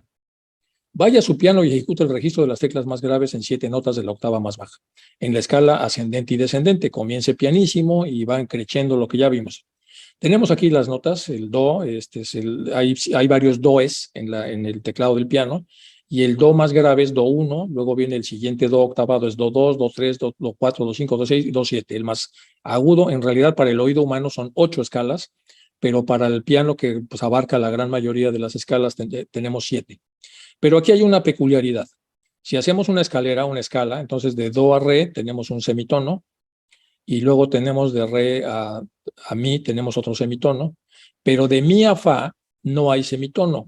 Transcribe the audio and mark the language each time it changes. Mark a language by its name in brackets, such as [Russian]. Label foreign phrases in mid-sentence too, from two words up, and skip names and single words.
[Spanish] Vaya a su piano y ejecute el registro de las teclas más graves en 7 notas de la octava más baja. En la escala ascendente y descendente, comience pianísimo y va creciendo lo que ya vimos. Tenemos aquí las notas, el do, hay varios does en el teclado del piano, y el do más grave es do 1, luego viene el siguiente do octavado, es do 2, do 3, do 4, do 5, do 6 y do 7. El más agudo, en realidad para el oído humano son 8 escalas, pero para el piano, que pues, abarca la gran mayoría de las escalas, tenemos 7. Pero aquí hay una peculiaridad. Si hacemos una escala, entonces de do a re tenemos un semitono, y luego tenemos de re a mi tenemos otro semitono, pero de mi a fa no hay semitono.